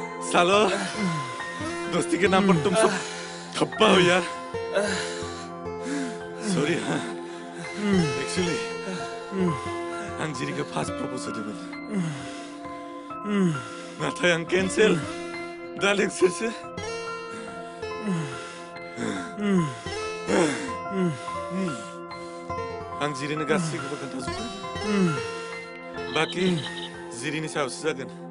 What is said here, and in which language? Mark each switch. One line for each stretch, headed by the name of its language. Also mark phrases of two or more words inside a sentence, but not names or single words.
Hindi: सालो दोस्ती के नाम पर तुम सब ठप्पा हो यार सॉरी हाँ एक्चुअली
Bodo: आं जिरिखौ
English: first propose
Bodo: होदोंमोन नाथाय आं केन्सेल दा नोंसोरसो आं जिरिनो गासैखौबो खोन्थाजोबगोन बाखि जिरिनि सायावसो जागोन